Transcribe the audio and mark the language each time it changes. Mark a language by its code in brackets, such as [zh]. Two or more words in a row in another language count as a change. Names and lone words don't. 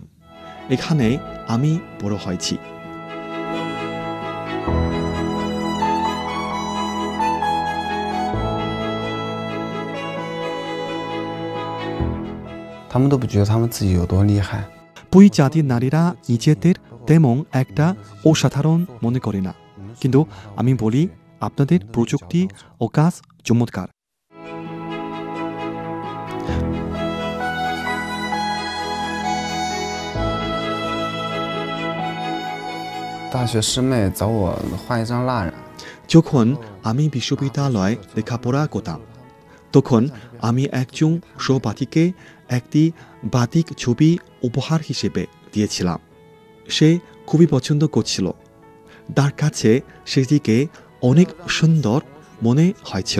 [bn] এখানে আমি বড় হয়েছি। [zh] 他们都不觉得他们自己有多厉害。 [bn] পুই জাতির নারীরা নিজেদের তেমন একটা অসাধারণ মনে করে না, কিন্তু আমি বলি আপনাদের প্রযুক্তি ও কাজ চমৎকার। [zh] 大学师妹找我画一张蜡染， [bn] যখন আমি বিশ্ববিদ্যালয়ে লেখাপড়া করতাম তখন আমি একজন সহপাঠীকে একটি বাতিক ছবি উপহার হিসেবে দিয়েছিলাম। সে খুবই পছন্দ করছিল। তার কাছে সেটিকে অনেক সুন্দর মনে হয়েছিল।